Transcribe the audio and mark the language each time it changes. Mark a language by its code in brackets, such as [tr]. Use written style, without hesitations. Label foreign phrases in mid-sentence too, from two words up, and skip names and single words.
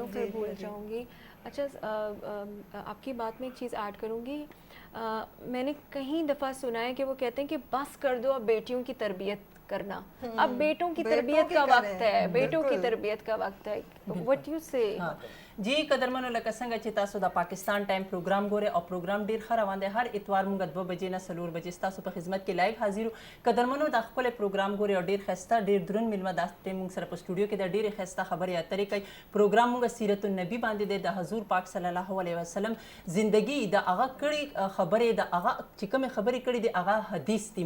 [ur] پھر بھول جاؤں گی. اچھا آپ کی بات میں ایک چیز ایڈ کروں گی. میں نے کہیں دفعہ سنا ہے کہ وہ کہتے ہیں کہ بس کر دو اب بیٹیوں کی تربیت کرنا, اب بیٹوں کی تربیت کا وقت ہے, بیٹوں کی تربیت کا وقت ہے. [en] what you say [ps] جی قدرمنو لکه څنګه چې تاسو د پاکستان ټایم پروګرام ګورئ او پروګرام ډیر ښه روان دی. هر اتوار موږ 2 بجې نه 4 بجې ستاسو په خدمت کې لایو حاضر یو. قدرمنو دا خپل پروګرام ګورئ او ډیر ښایسته ډیر دروند میلمه دا موږ سره په سټوډیو کې د ډیرې ښایسته خبرې اترې کوي. پروګرام موږ سیرت النبی باندې دی, د حضور پاک [ar] صلی الله علیه وسلم [ps] زندگی د هغه کړي خبرې, د هغه چې کومې خبرې کړي دي هغه حدیث دي.